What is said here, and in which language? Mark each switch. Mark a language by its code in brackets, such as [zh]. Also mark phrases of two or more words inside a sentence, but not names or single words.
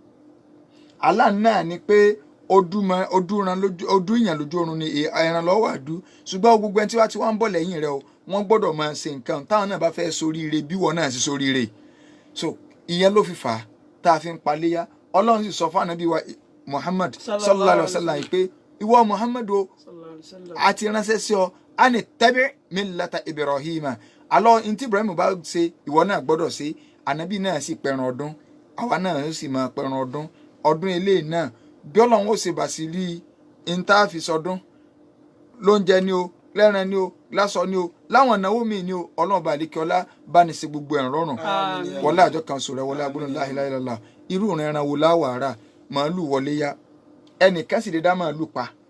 [yo] àlá náà ni pé ojú ìyàn lójú oorun ni ẹran lọ́wọ́ àdú ṣùgbọ́n gbogbo ẹni tí wá ti wá ń bọ̀ lẹ́yìn rẹ̀ o wọ́n gbọ́dọ̀ máa ṣe nǹkan táwọn náà bá fẹ́ soríire bí wọ́n náà sì soríire so ìyẹn ló fi fà á tá a fi ń paléyà Ọlọ́run sì sọ fún ànábì wa Muhammad [ar] صلى الله عليه وسلم [yo] pé ìwọ Muhammad o àti ránṣẹ́ sí ọ àní [ar] تبع ملة إبراهيم [yo] alọ́ ntí Ibrahim bá ṣe ìwọ náà gbọ́dọ̀ ṣe ànábì náà sì pẹran ọdún àwa náà sì máa pẹran ọdún eléyìí náà bí Ọlọ́run ó ṣe bàṣírí ìntàfisọdún lóúnjẹ ni o lẹ́ran ni o lásọ ni o láwọn ìnáwó míì ni o Ọlọ́run bá lékè ọlá bá ní ṣe gbogbo ẹ̀ rọrùn wọlé àjọ kan sọ̀rọ̀ wọlé agbóhùn [ar] لا إله إلا الله [yo] irú ìrìn ẹran wo láwàárà màálù wọlé yá ẹnìkan sì lè dá màálù pa